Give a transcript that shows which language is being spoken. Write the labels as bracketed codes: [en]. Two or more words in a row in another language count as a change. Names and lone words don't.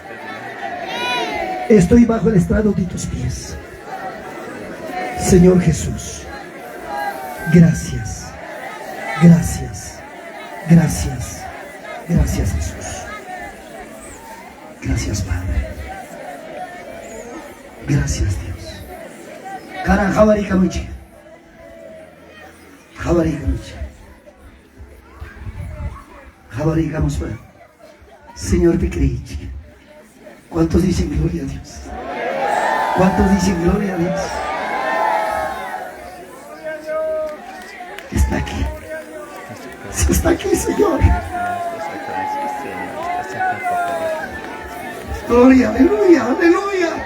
[es] Estoy bajo el estrado de tus pies. Señor Jesús, gracias. Gracias. Gracias. Gracias, Jesús. Gracias, Padre. Gracias, Dios. Karan Javari Kamuchi. Javari Kamuchi. Javari Kamuchi. Señor Picrichi. ¿Cuántos dicen gloria a Dios? ¿Cuántos dicen gloria a Dios? Está aquí. Está aquí, Señor. Gloria, aleluya, aleluya.